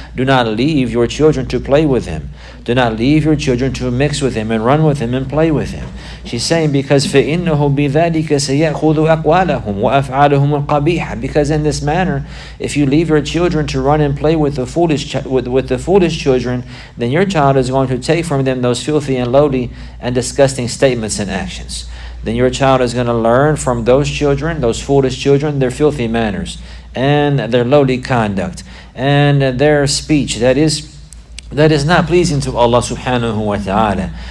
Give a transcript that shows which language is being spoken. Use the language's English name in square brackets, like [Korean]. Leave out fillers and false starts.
[English] Do not leave your children to play with him. Do not leave your children to mix with him and run with him and play with him. She's saying because [Arabic] فَإِنَّهُ بِذَلِكَ سَيَأْخُذُ أَقْوَالَهُمْ وَأَفْعَالَهُم الْقَبِيحَةِ. [English] Because in this manner, if you leave your children to run and play with the foolish children, then your child is going to take from them those filthy and lowly and disgusting statements and actions. Then your child is going to learn from those children, those foolish children, their filthy manners and their lowly conduct and their speech that is not pleasing to Allah subhanahu wa ta'ala.